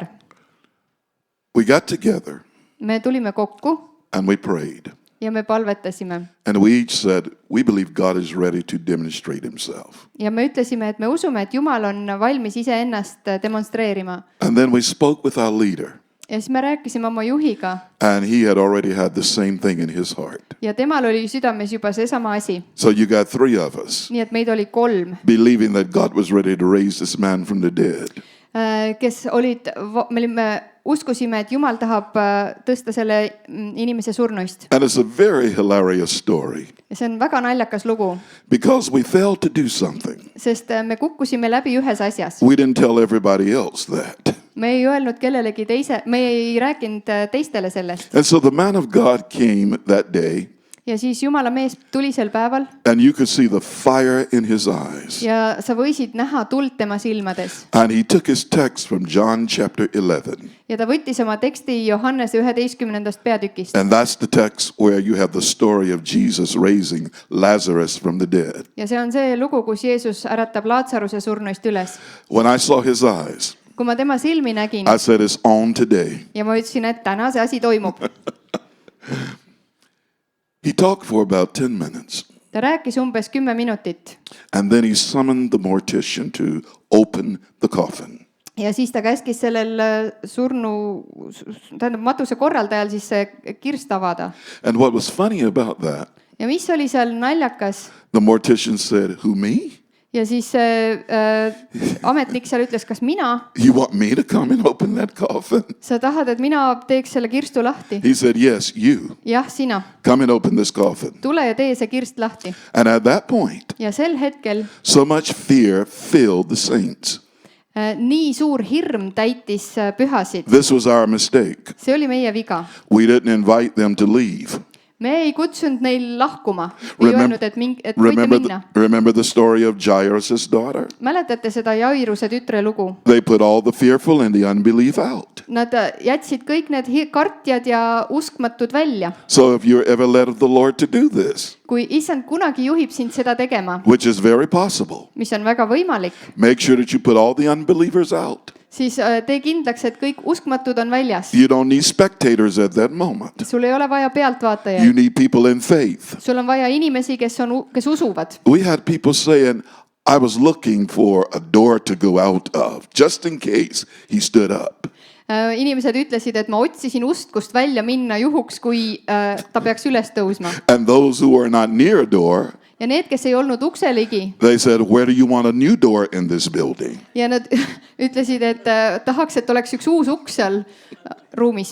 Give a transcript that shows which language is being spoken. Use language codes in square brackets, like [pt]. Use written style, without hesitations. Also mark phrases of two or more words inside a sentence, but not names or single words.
[en] We got together [et] Me tulime kokku [en] and we prayed. [et] ja me palvetasime. [en] And we each said, we believe God is ready to demonstrate himself. [et] Ja me ütlesime, et me usume, et Jumal on valmis iseennast demonstreerima. [en] And then we spoke with our leader. [et] Ja siis me rääkisime oma juhiga [en] And he had already had the same thing in his heart. [et] ja temal oli südames juba seesama asi. [en] So you got three of us [et] Nii et meid oli 3, [en] believing that God was ready to raise this man from the dead. [et] kes olid, me uskusime, et Jumal tahab tõsta selle inimese surnuist. [en] And it's a very hilarious story [et] Ja see on väga naljakas lugu, [en] because we failed to do something. [et] sest me kukkusime läbi ühes asjas. [en] We didn't tell everybody else that. [et] Me ei öelnud kellelegi me ei rääkinud teistele sellest. [en] And so the man of God came that day [et] Ja siis Jumala mees tuli sel päeval [en] and you could see the fire in his eyes. [et] ja sa võisid näha tuld tema silmades. [en] And he took his text from John chapter 11. [et] Ja ta võttis oma teksti Johannese 11. peatükist. [en] And that's the text where you have the story of Jesus raising Lazarus from the dead. [et] Ja see on see lugu, kus Jeesus äratab Laatsaruse surnuist üles. [en] When I saw his eyes, [et] Kui ma tema silmi nägin [en] I said, it's on today. [et] ja ma ütlesin, et täna see asi toimub. [en] He talked for about 10 minutes. [et] Ta rääkis umbes 10 minutit [en] And then he summoned the mortician to open the coffin. [et] ja siis ta käskis sellel matuse korraldajal siis see kirst avada. [en] And what was funny about that, [et] Ja mis oli seal naljakas? [en] the mortician said, who, me? [et] Ja siis ametnik seal ütles, kas mina? [en] You want me to come and open that coffin? [et] Sa tahad, et mina teeks selle kirstu lahti? [en] He said, yes, you. [et] Jah, sina. [en] Come and open this coffin. [et] Tule ja tee see kirst lahti. [en] And at that point, [et] Ja sel hetkel [en] so much fear filled the saints. [et] nii suur hirm täitis pühasid. [en] This was our mistake. [et] See oli meie viga. [en] We didn't invite them to leave. [et] Me ei kutsunud neil lahkuma. Ei öelnud, et võite minna. [en] Remember the story of Jairus' daughter? [et] Mäletate seda Jairuse tütre lugu? [en] They put all the fearful and the unbelief out. [et] Nad jätsid kõik need kartjad ja uskmatud välja. [en] So if you're ever led of the Lord to do this, [et] Kui issand kunagi juhib sind seda tegema, [en] which is very possible, [et] mis on väga võimalik, [en] make sure that you put all the unbelievers out. [et] siis tee kindlaks, et kõik uskmatud on väljas. [en] You don't need spectators at that moment. [et] Sul ei ole vaja [en] You [et] pealtvaatajaid. [en] need people in faith. [et] Sul on vaja inimesi, kes usuvad. [en] We had people saying, I was looking for a door to go out of, just in case he stood up. [et] Inimesed ütlesid, et ma otsisin ust, kust välja minna juhuks, kui ta peaks üles tõusma. [en] And those who were not near a door, [et] Ja need, kes ei olnud ukse ligi [en] they said, where do you want a new door in this building? [et] ja nad ütlesid, et tahaks, et oleks üks uus uks seal ruumis.